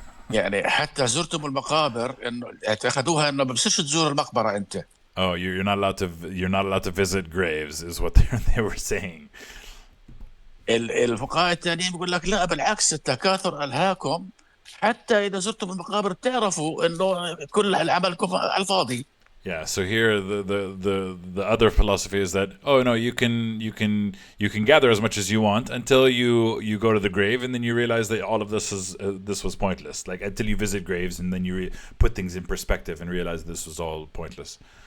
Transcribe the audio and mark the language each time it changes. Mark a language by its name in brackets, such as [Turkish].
[Arabic] يعني حتى زرتم المقابر إنه اعتقدوها إنه بمسش تزور المقبرة أنت. [English] Oh, you're not allowed to visit graves, is what they were saying. [Arabic] الفقهاء التانيين بيقول لك لا, بالعكس, التكاثر ألهاكم حتى إذا زرتم المقابر تعرفوا إنه كل العملكم على الفاضي. [English] Yeah, so here the other philosophy is that, oh no, you can gather as much as you want until you go to the grave, and then you realize that all of this was pointless. Like, until you visit graves, and then you put things in perspective and realize this was all pointless.